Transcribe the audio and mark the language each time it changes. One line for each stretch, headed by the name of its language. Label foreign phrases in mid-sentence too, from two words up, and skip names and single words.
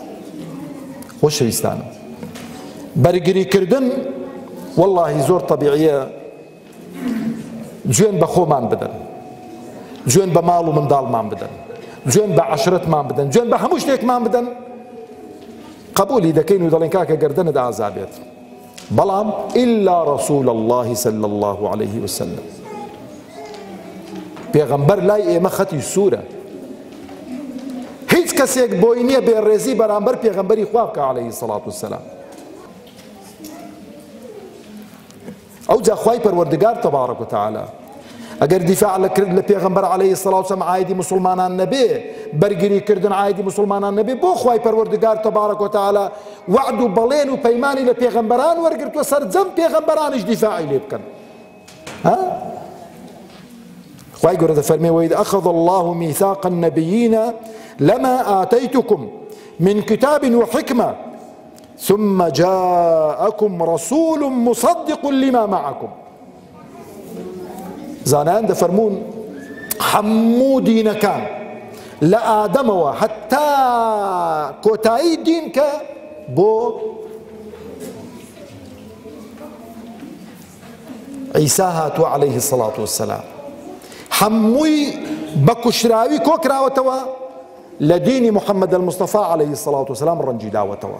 Central Kurdish: خۆشەویستانم، بەرگریکردن وەڵڵاهی زۆر تەبیعیە گوێن بە خۆمان بدەن، گوێن بە ماڵ و منداڵمان بدەن، گوێن بە عەشرەتمان بدەن، گوێن بە هەموو شتێکمان بدەن، قبولی دەکەین و دەڵێن کاکە گەردەنت ئازا بێت، بەڵام
Arabic: ئیلا ڕەسوول الله صلی الله عليه وسلم.
Central Kurdish: پێغەمبەر لای ئێمە خەتی سوورە، هیچ کەسێک بۆی نییە بێڕێزی بەرامبەر پێغەمبەری خوا بکە
Arabic: عەلەیهی سەڵات وسەلام.
Central Kurdish: ئەو جا خوای پەروەردگار
Arabic: تەبارەک وتەعالا
Central Kurdish: ئەگەر دیفاع لە پێغەمبەر
Arabic: عەلەیهی سەڵات وسەلام
Central Kurdish: عایدی موسڵمانان نەبێ، بەرگریکردن عایدی موسڵمانان نەبێ، بۆ خوای پەروەردگار
Arabic: تەبارەک وتەعالا
Central Kurdish: وعد و بەڵێن و پەیمانی لە پێغەمبەران وەرگرتووە سەرجەم پێغەمبەرانیش دیفاعی لێ بکەن. خوای گەورە دەفەرمێ
Arabic: وإذ أخذ الله ميثاق النبيين لما آتيتكم من كتاب وحكمة ثم جاءكم رسول مصدق لما معكم.
Central Kurdish: زانان دەفەرمون هەموو دینەکان لە ئادەمەوە حتا کۆتایی دین کە بۆ عیسا هاتووە
Arabic: عەلەیهی سەڵات وسەلام،
Central Kurdish: هەمووی بە کوشراوی کۆکراوەتەوە لە دینی محەممەد المستەفا
Arabic: عەلەیهی سەڵات وسەلام
Central Kurdish: ڕەنجی داوەتەوە.